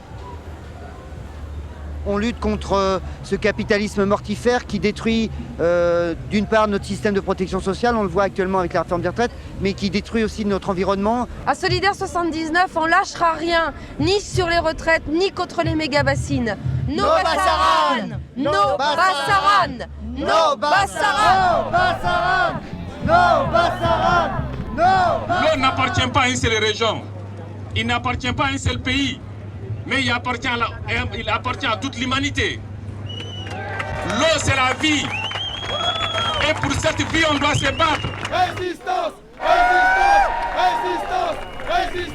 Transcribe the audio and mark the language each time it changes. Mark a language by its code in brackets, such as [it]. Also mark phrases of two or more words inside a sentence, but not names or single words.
[fr] On lutte contre ce capitalisme mortifère qui détruit d'une part notre système de protection sociale, on le voit actuellement avec la réforme des retraites, mais qui détruit aussi notre environnement. À Solidaire 79, on lâchera rien, ni sur les retraites, ni contre les méga-bassines. [es] No Bassaran! No Bassaran! No Bassaran! No Bassaran! [fr] L'eau n'appartient pas à une seule région, il n'appartient pas à un seul pays. Mais il appartient à toute l'humanité. L'eau, c'est la vie. Et pour cette vie, on doit se battre. Résistance! Résistance! Résistance! Résistance!